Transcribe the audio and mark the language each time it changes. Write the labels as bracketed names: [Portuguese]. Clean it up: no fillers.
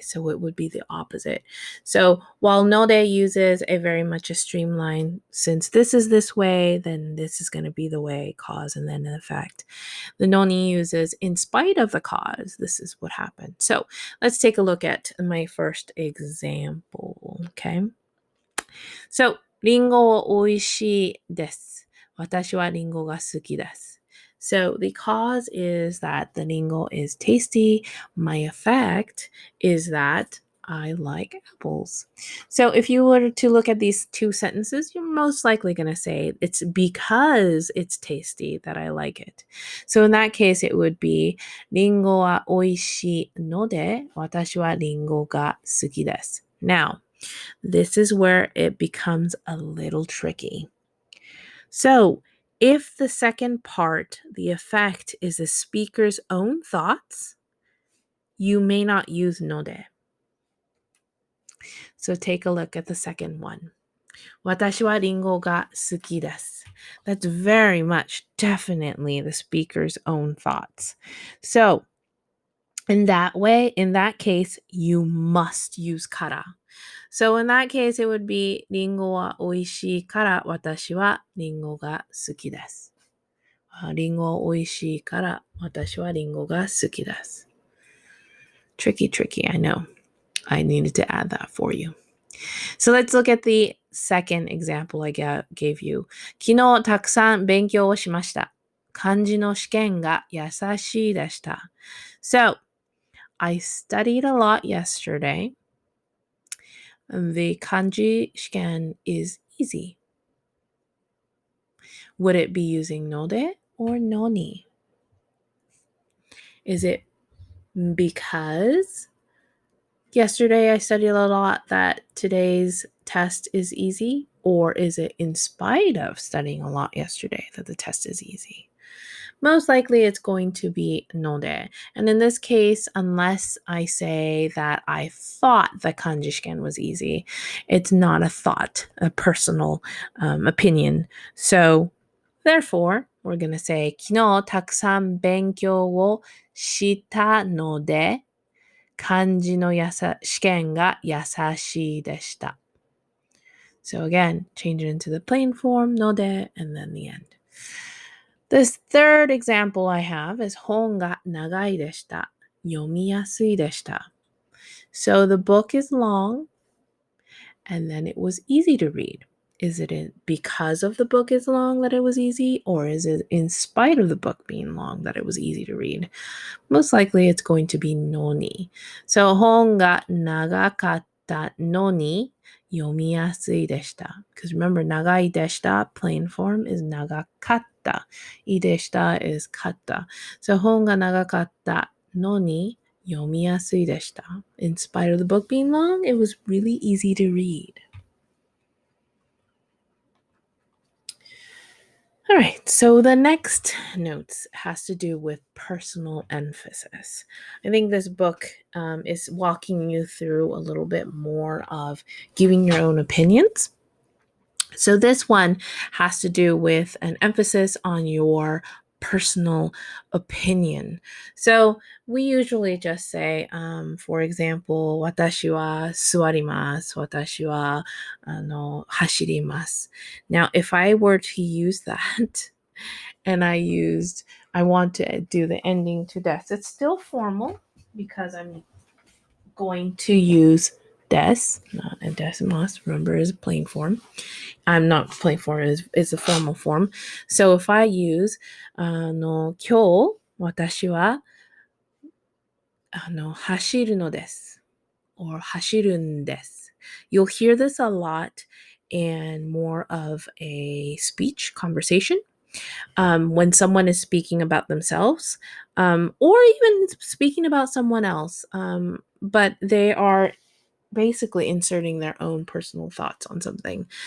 [English] So it would be the opposite. So while node uses a very much a streamline, since this is this way, then this is going to be the way, cause and then an effect. The noni uses in spite of the cause, this is what happened. So let's take a look at my first example. Okay. [Japanese] So, リンゴ美味しいです。私はリンゴが好きです。 [English] So the cause is that the ringo is tasty. My effect is that I like apples. So if you were to look at these two sentences, you're most likely going to say it's because it's tasty that I like it. So in that case, it would be [Japanese] リンゴは美味しいので私はリンゴが好きです。 [English] Now, this is where it becomes a little tricky. So, if the second part, the effect, is the speaker's own thoughts, you may not use node. So take a look at the second one. [Japanese] 私はリンゴが好きです. [English] That's very much definitely the speaker's own thoughts. So, in that way, in that case, you must use kara. So in that case, it would be [Japanese] リンゴは美味しいから私はリンゴが好きです。リンゴ美味しいから私はリンゴが好きです。 [English] Tricky, I know. I needed to add that for you. So let's look at the second example I gave you. [Japanese] 昨日たくさん勉強をしました。漢字の試験が優しいでした。 [English] So, I studied a lot yesterday. The kanji shiken is easy. Would it be using node or noni? Is it because yesterday I studied a lot that today's test is easy? Or is it in spite of studying a lot yesterday that the test is easy? Most likely it's going to be node. And in this case, unless I say that I thought the kanji shiken was easy, it's not a thought, a personal opinion. So therefore, we're going to say [Japanese] 昨日たくさん勉強をしたので、漢字の試験が優しいでした. [English] So again, change it into the plain form, node, and then the end. This third example I have is [Japanese] 本が長いでした。読みやすいでした. [English] So the book is long, and then it was easy to read. Is it because of the book is long that it was easy, or is it in spite of the book being long that it was easy to read? Most likely it's going to be Noni. [Japanese] So 本が長かったのに読みやすいでした. [English] Because remember, [Japanese] 長いでした [English] plain form is [Japanese] 長かった. いでした is かった. So 本が長かったのに読みやすいでした. [English] In spite of the book being long, it was really easy to read. All right, so the next notes has to do with personal emphasis. I think this book is walking you through a little bit more of giving your own opinions. So this one has to do with an emphasis on your personal opinion. So we usually just say, for example, [Japanese] 私は座ります。私は走ります. [English] Now, if I were to use that and I want to do the ending to des, it's still formal because I'm going to use des, not a decimas. Remember, is a plain form. I'm not plain form, is a formal form. So if I use [Japanese] 今日私は走るのです [English] or [Japanese] 走るんです. [English] You'll hear this a lot in more of a speech conversation. When someone is speaking about themselves, or even speaking about someone else, but they are basically inserting their own personal thoughts on something.